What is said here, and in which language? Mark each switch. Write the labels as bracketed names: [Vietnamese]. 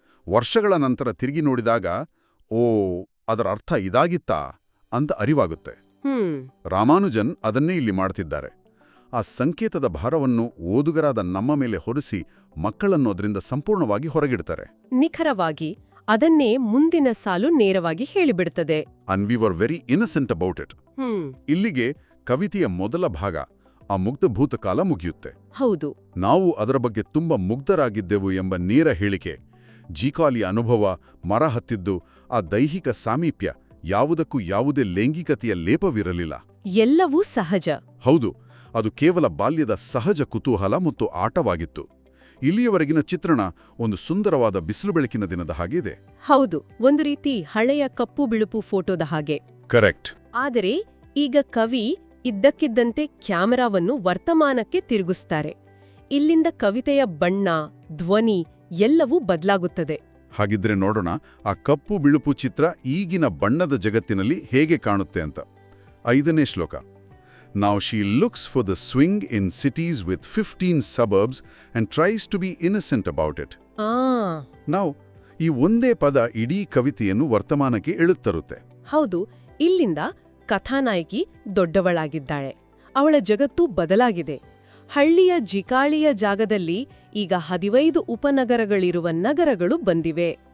[Kannada] ವರ್ಷಗಳ ನಂತರ ತಿರುಗಿ ನೋಡಿದಾಗ ಅದರ ಅರ್ಥ ಇದಾಗಿತ್ತಾ ಅಂತ ಅರಿವಾಗುತ್ತೆ. ರಾಮಾನುಜನ್ ಅದನ್ನೇ ಇಲ್ಲಿ ಮಾಡ್ತಿದ್ದಾರೆ. ಆ ಸಂಕೇತದ ಭಾರವನ್ನು ಓದುಗರಾದ ನಮ್ಮ ಮೇಲೆ ಹೊರಿಸಿ ಮಕ್ಕಳನ್ನು ಅದರಿಂದ ಸಂಪೂರ್ಣವಾಗಿ ಹೊರಗಿಡ್ತಾರೆ. ನಿಖರವಾಗಿ ಅದನ್ನೇ ಮುಂದಿನ ಸಾಲು ನೇರವಾಗಿ ಹೇಳಿಬಿಡುತ್ತದೆ. [English] And we were very innocent about it. [Kannada] ಇಲ್ಲಿಗೆ ಕವಿತೆಯ ಮೊದಲ ಭಾಗ, ಆ ಮುಗ್ಧ ಭೂತಕಾಲ ಮುಗಿಯುತ್ತೆ. ಹೌದು. ನಾವು ಅದರ ಬಗ್ಗೆ ತುಂಬ ಮುಗ್ಧರಾಗಿದ್ದೆವು ಎಂಬ ನೇರ ಹೇಳಿಕೆ, ಜೀಕಾಲಿಯ ಅನುಭವ, ಮರ ಹತ್ತಿದ್ದು, ಆ ದೈಹಿಕ ಸಾಮೀಪ್ಯ, ಯಾವುದಕ್ಕೂ ಯಾವುದೇ ಲೈಂಗಿಕತೆಯ ಲೇಪವಿರಲಿಲ್ಲ. ಎಲ್ಲವೂ ಸಹಜ. ಹೌದು, ಅದು ಕೇವಲ ಬಾಲ್ಯದ ಸಹಜ ಕುತೂಹಲ ಮತ್ತು ಆಟವಾಗಿತ್ತು. ಇಲ್ಲಿಯವರೆಗಿನ ಚಿತ್ರಣ ಒಂದು ಸುಂದರವಾದ ಬಿಸಿಲು ಬೆಳಕಿನ ದಿನದ ಹಾಗೆ ಇದೆ. ಹೌದು, ಒಂದು ರೀತಿ ಹಳೆಯ ಕಪ್ಪು ಬಿಳುಪು ಫೋಟೋದ ಹಾಗೆ. ಕರೆಕ್ಟ್. ಆದರೆ ಈಗ ಕವಿ ಇದ್ದಕ್ಕಿದ್ದಂತೆ ಕ್ಯಾಮೆರಾವನ್ನು ವರ್ತಮಾನಕ್ಕೆ ತಿರುಗಿಸ್ತಾರೆ. ಇಲ್ಲಿಂದ ಕವಿತೆಯ ಬಣ್ಣ, ಧ್ವನಿ ಎಲ್ಲವೂ ಬದಲಾಗುತ್ತದೆ. ಹಾಗಿದ್ರೆ ನೋಡೋಣ ಆ ಕಪ್ಪು ಬಿಳುಪು ಚಿತ್ರ ಈಗಿನ ಬಣ್ಣದ ಜಗತ್ತಿನಲ್ಲಿ ಹೇಗೆ ಕಾಣುತ್ತೆ ಅಂತ. 5ನೇ ಶ್ಲೋಕ. [English] Now she looks for the swing in cities with 15 suburbs and tries to be innocent about it. [Kannada] Now, ಈ ಒಂದೇ ಪದ ಇಡೀ ಕವಿತೆಯನ್ನು ವರ್ತಮಾನಕ್ಕೆ ಎಳುತ್ತರುತ್ತೆ. ಹೌದು, ಇಲ್ಲಿಂದ ಕಥಾನಾಯಕಿ ದೊಡ್ಡವಳಾಗಿದ್ದಾಳೆ. ಅವಳ ಜಗತ್ತು ಬದಲಾಗಿದೆ. ಹಳ್ಳಿಯ ಜಿಕಾಳಿಯ ಜಾಗದಲ್ಲಿ ಈಗ 15 ಉಪನಗರಗಳಿರುವ ನಗರಗಳು ಬಂದಿವೆ.